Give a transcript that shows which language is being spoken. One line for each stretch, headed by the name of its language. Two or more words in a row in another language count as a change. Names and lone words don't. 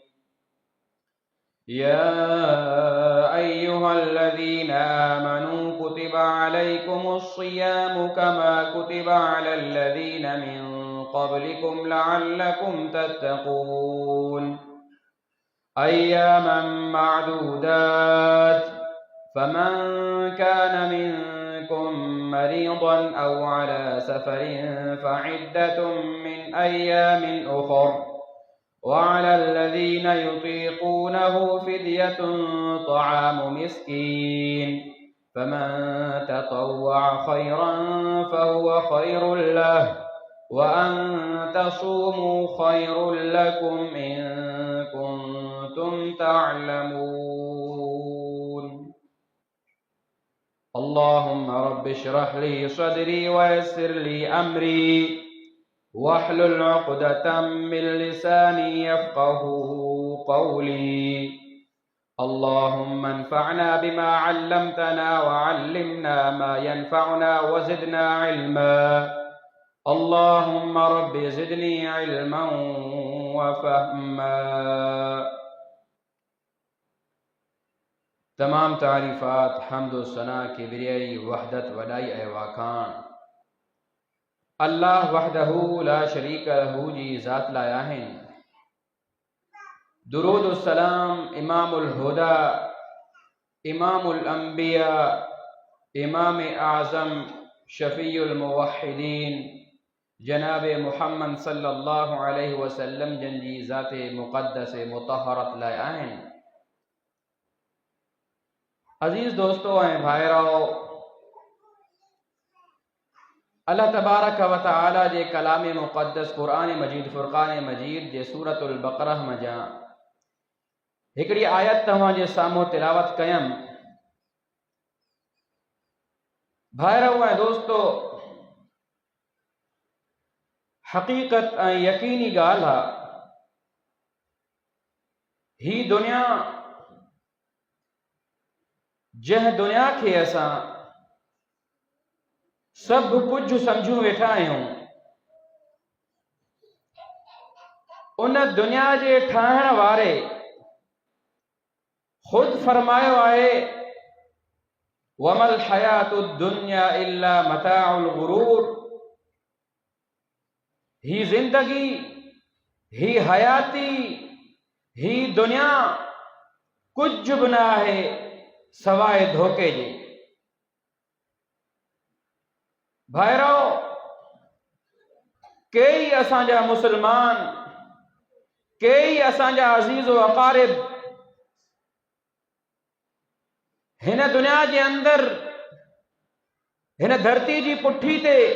Arabic: يا أيها الذين آمنوا كتب عليكم الصيام كما كتب على الذين من قبلكم لعلكم تتقون أياما معدودات فمن كان منكم مريضا أو على سفر فعدة من أيام أخر وعلى الذين يطيقونه فدية طعام مسكين فمن تطوع خيرا فهو خير له وأن تصوموا خير لكم إن كنتم تعلمون. اللهم رب اشرح لي صدري ويسر لي أمري واحلل عقدة من لساني يفقهوا قولي. اللهم انفعنا بما علمتنا وعلمنا ما ينفعنا وزدنا علما. اللهم رب زدني علما وفهما.
Sindhi: तमाम तारीफ़ात हम्द व सना किबरियाई वहदत वलाई वाकान अल्लाह
Arabic: وحده لا شريك له
Sindhi: जी ज़ात लाया हैं। दुरूद व सलाम
Arabic: إمام الهدى إمام الأنبياء
Sindhi: इमाम आज़म शफ़ीउल मुवह्हिदीन जनाब मुहम्मद
Arabic: صلى الله عليه وسلم
Sindhi: जन जी ज़ात मुक़द्दस मुतहरत लाया हैं। अज़ीज़ दोस्तों ऐं भाइरो, अल्लाह तबारक व तआला जे कलाम मुक़द्दस क़ुरान मजीद फ़ुरक़ान मजीद जे
Arabic: سورة البقرة
Sindhi: मजा हिकिड़ी आयत तव्हां जे साम्हूं तिलावत कयमि। भाइरो ऐं दोस्तो, हक़ीक़त ऐं यकीनी ॻाल्हि आहे, ही दुनिया जंहिं दुनिया खे असां सभु कुझु सम्झूं वेठा आहियूं, उन दुनिया जे ठाहिण वारे ख़ुदि फरमायो आहे
Arabic: وما الحياة الدنيا إلا متاع الغرور.
Sindhi: ही जिंदगी, ही हयाती, ही दुनिया कुझु बि न आहे सवाइ धोखे जे। भाइरो, कई असांजा मुसलमान, कई असांजा अज़ीज़ व अक़ारिब हिन दुनिया जे अंदरि, हिन धरती जी पुठी ते